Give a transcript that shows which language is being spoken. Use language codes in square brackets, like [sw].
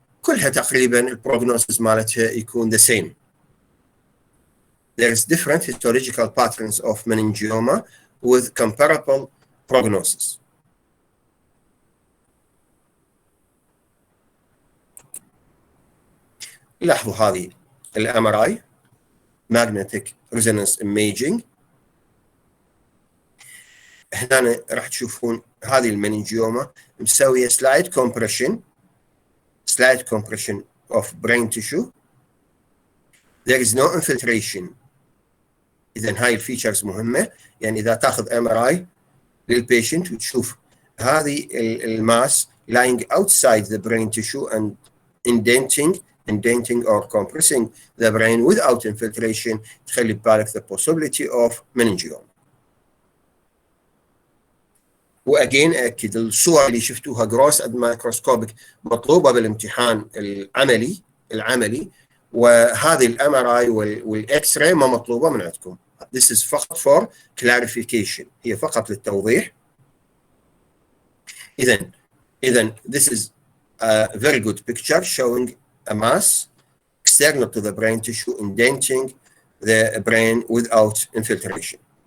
[ar] كلها تقريبا البروجنوسيس مالتها يكون [en] the same. There is different histological patterns of meningioma with comparable prognosis. [ar] لاحظوا هذه الMRI [en] magnetic resonance imaging. [ar] هنا راح تشوفون هذه المننجيوما مسويه [en] slide compression of brain tissue. There is no infiltration. [ar] إذا هاي الفيتشرز مهمة. يعني إذا تاخذ MRI للبيشنت وتشوف هذه الماس [en] lying outside the brain tissue and indenting or compressing the brain without infiltration, [ar] تخلي ببالك [en] the possibility of meningioma. [ar] واجين اكد الصور اللي شفتوها جروس اد مايكروسكوبيك مطلوبه بالامتحان العملي، وهذه الMRI والاكس راي ما مطلوبه من عندكم. [en] This is فقط for clarification، [ar] هي فقط للتوضيح. [en] اذا this is a very good picture showing a mass external to the brain tissue indenting the brain without infiltration.